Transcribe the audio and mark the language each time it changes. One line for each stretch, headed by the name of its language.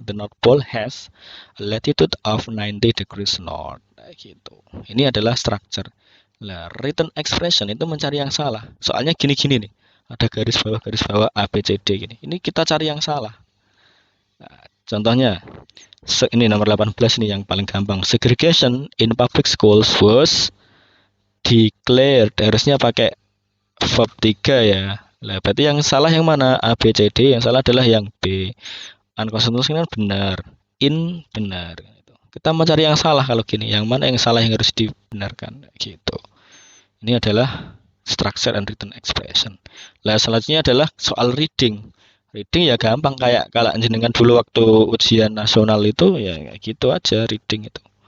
English: The North Pole has a latitude of 90 degrees north.
Indonesian: Nah, gitu. Ini adalah structure. Nah, written expression itu mencari yang salah. Soalnya gini-gini nih. Ada garis bawah A, B, C, D gini. Ini kita cari yang salah. Nah, contohnya, ini nomor 18 nih yang paling gampang.
English: Segregation in public schools was declared,
Indonesian: harusnya pakai verb 3 ya. Lah, berarti yang salah yang mana? A, B, C, D. Yang salah adalah yang B. Unconstitutional benar. In benar. Kita mencari yang salah kalau gini. Yang mana yang salah yang harus dibenarkan. Gitu. Ini adalah structure and written expression. Lah, selanjutnya adalah soal reading. Reading ya gampang, kayak kalau jenengan dulu waktu ujian nasional itu ya gitu aja reading itu.